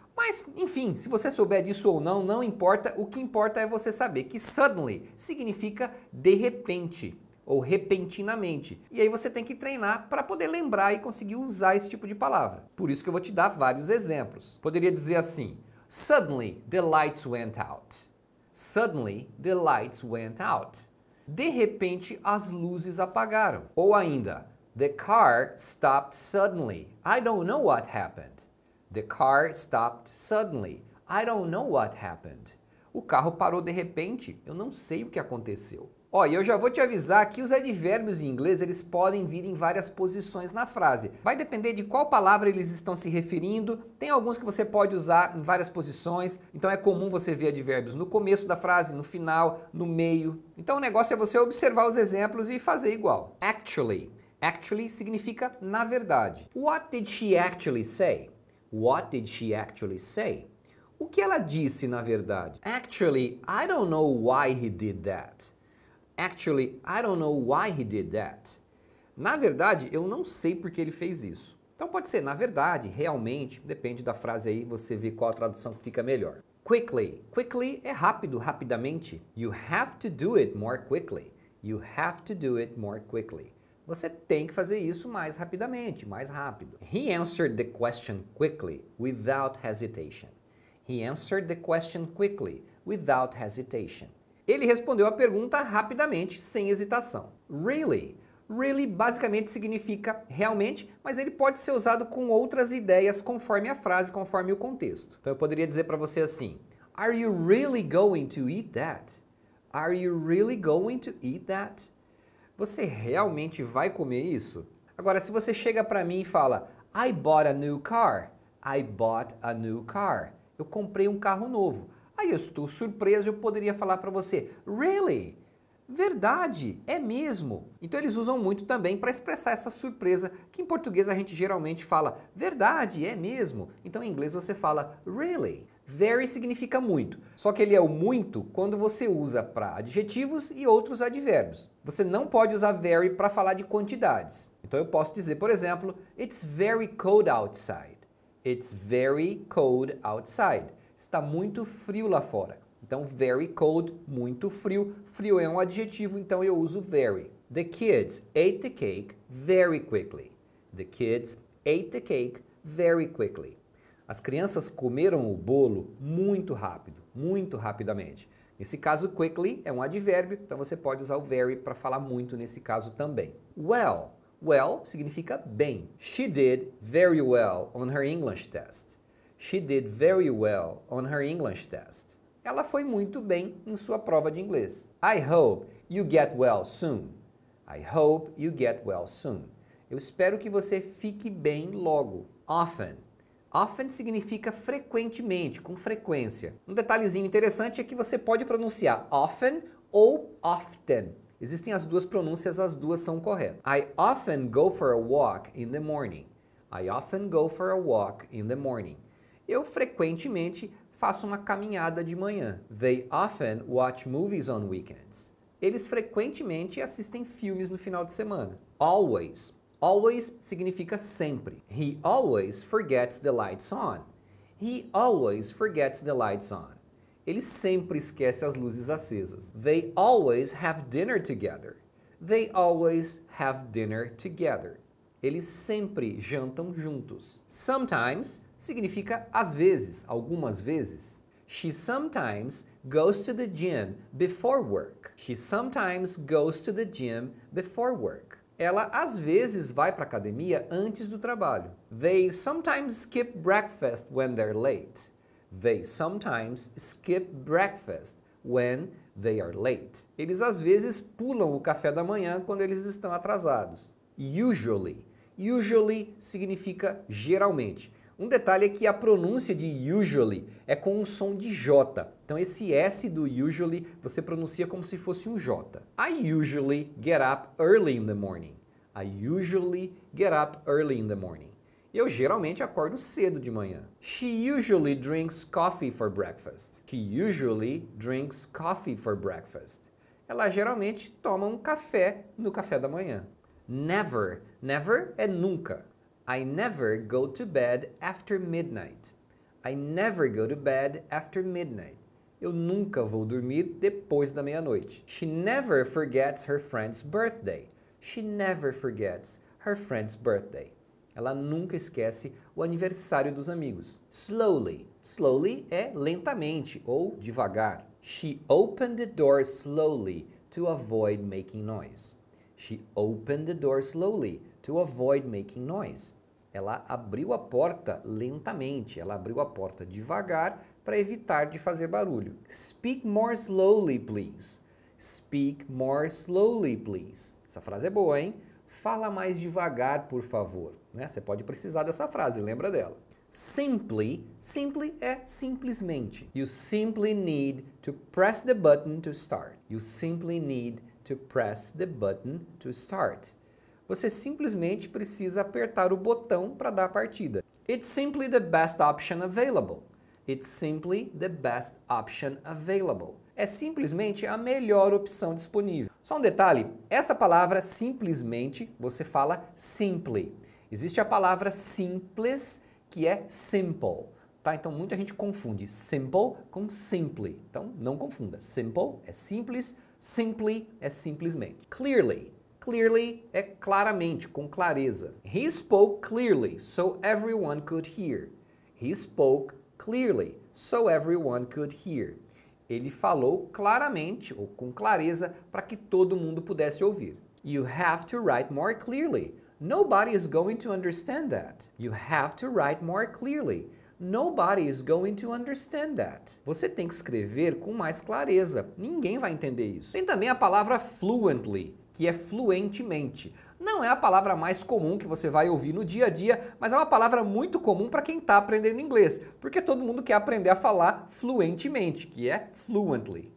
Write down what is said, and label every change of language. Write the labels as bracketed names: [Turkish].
[Portuguese] Mas, enfim, se você souber disso ou não, não importa. O que importa é você saber que suddenly significa de repente ou repentinamente. E aí você tem que treinar para poder lembrar e conseguir usar esse tipo de palavra. Por isso que eu vou te dar vários exemplos. Poderia dizer assim: [English] Suddenly the lights went out. Suddenly the lights went out. [Portuguese] De repente as luzes apagaram. Ou ainda, [English] The car stopped suddenly. I don't know what happened. The car stopped suddenly. I don't know what happened. [Portuguese] O carro parou de repente. Eu não sei o que aconteceu. Ó, e eu já vou te avisar que os advérbios em inglês, eles podem vir em várias posições na frase. Vai depender de qual palavra eles estão se referindo. Tem alguns que você pode usar em várias posições. Então é comum você ver advérbios no começo da frase, no final, no meio. Então o negócio é você observar os exemplos e fazer igual. Actually. Actually significa na verdade. [English] What did she actually say? What did she actually say? [Portuguese] O que ela disse na verdade? [English] Actually, I don't know why he did that. Actually, I don't know why he did that. [Portuguese] Na verdade, eu não sei por que ele fez isso. Então pode ser na verdade, realmente, depende da frase aí, você vê qual a tradução que fica melhor. Quickly. Quickly é rápido, rapidamente. [English] You have to do it more quickly. You have to do it more quickly. [Portuguese] Você tem que fazer isso mais rapidamente, mais rápido. [English] He answered the question quickly, without hesitation. He answered the question quickly, without hesitation. [Portuguese] Ele respondeu a pergunta rapidamente, sem hesitação. Really. Really basicamente significa realmente, mas ele pode ser usado com outras ideias conforme a frase, conforme o contexto. Então eu poderia dizer para você assim: [English] Are you really going to eat that? Are you really going to eat that? [Portuguese] Você realmente vai comer isso? Agora, se você chega para mim e fala, [English] I bought a new car. I bought a new car. [Portuguese] Eu comprei um carro novo. Aí eu estou surpreso e eu poderia falar para você, really? Verdade, é mesmo. Então eles usam muito também para expressar essa surpresa, que em português a gente geralmente fala, verdade, é mesmo. Então em inglês você fala, really. Very significa muito, só que ele é o muito quando você usa para adjetivos e outros advérbios. Você não pode usar very para falar de quantidades. Então eu posso dizer, por exemplo, [English] It's very cold outside. It's very cold outside. [Portuguese] Está muito frio lá fora. Então very cold, muito frio. Frio é um adjetivo, então eu uso very. [English] The kids ate the cake very quickly. The kids ate the cake very quickly. [Portuguese] As crianças comeram o bolo muito rápido, muito rapidamente. Nesse caso, quickly é um advérbio, então você pode usar o very para falar muito nesse caso também. Well. Well significa bem. [English] She did very well on her English test. She did very well on her English test. [Portuguese] Ela foi muito bem em sua prova de inglês. [English] I hope you get well soon. I hope you get well soon. [Portuguese] Eu espero que você fique bem logo. Often. Often significa frequentemente, com frequência. Um detalhezinho interessante é que você pode pronunciar often ou often. Existem as duas pronúncias, as duas são corretas. [English] I often go for a walk in the morning. I often go for a walk in the morning. [Portuguese] Eu frequentemente faço uma caminhada de manhã. [English] They often watch movies on weekends. [Portuguese] Eles frequentemente assistem filmes no final de semana. Always. Always significa sempre. [English] He always forgets the lights on. He always forgets the lights on. [Portuguese] Ele sempre esquece as luzes acesas. [English] They always have dinner together. They always have dinner together. [Portuguese] Eles sempre jantam juntos. Sometimes significa às vezes, algumas vezes. [English] She sometimes goes to the gym before work. She sometimes goes to the gym before work. [Portuguese] Ela às vezes vai para a academia antes do trabalho. [English] They sometimes skip breakfast when they're late. They sometimes skip breakfast when they are late. [Portuguese] Eles às vezes pulam o café da manhã quando eles estão atrasados. Usually. Usually significa geralmente. Um detalhe é que a pronúncia de usually é com um som de J. Então esse S do usually você pronuncia como se fosse um J. [English] I usually get up early in the morning. I usually get up early in the morning. [Portuguese] Eu geralmente acordo cedo de manhã. [English] She usually drinks coffee for breakfast. She usually drinks coffee for breakfast. [Portuguese] Ela geralmente toma um café no café da manhã. Never. Never é nunca. [English] I never go to bed after midnight. I never go to bed after midnight. [Portuguese] Eu nunca vou dormir depois da meia-noite. [English] She never forgets her friend's birthday. She never forgets her friend's birthday. [Portuguese] Ela nunca esquece o aniversário dos amigos. Slowly. Slowly é lentamente ou devagar. [English] She opened the door slowly to avoid making noise. She opened the door slowly to avoid making noise. [Portuguese] Ela abriu a porta lentamente, ela abriu a porta devagar para evitar de fazer barulho. [English] Speak more slowly, please. Speak more slowly, please. [Portuguese] Essa frase é boa, hein? Fala mais devagar, por favor. Né? Você pode precisar dessa frase, lembra dela. Simply, simply é simplesmente. [English] You simply need to press the button to start. You simply need to press the button to start. [Portuguese] Você simplesmente precisa apertar o botão para dar a partida. [English] It's simply the best option available. It's simply the best option available. [Portuguese] É simplesmente a melhor opção disponível. Só um detalhe, essa palavra simplesmente, você fala simply. Existe a palavra simples, que é simple. Tá? Então muita gente confunde simple com simply. Então não confunda. Simple é simples, simply é simplesmente. Clearly. Clearly é claramente, com clareza. [English] He spoke clearly, so everyone could hear. He spoke clearly, so everyone could hear. [Portuguese] Ele falou claramente, ou com clareza, para que todo mundo pudesse ouvir. [English] You have to write more clearly. Nobody is going to understand that. You have to write more clearly. Nobody is going to understand that. [Portuguese] Você tem que escrever com mais clareza. Ninguém vai entender isso. Tem também a palavra fluently, que é fluentemente. Não é a palavra mais comum que você vai ouvir no dia a dia, mas é uma palavra muito comum para quem está aprendendo inglês, porque todo mundo quer aprender a falar fluentemente, que é fluently.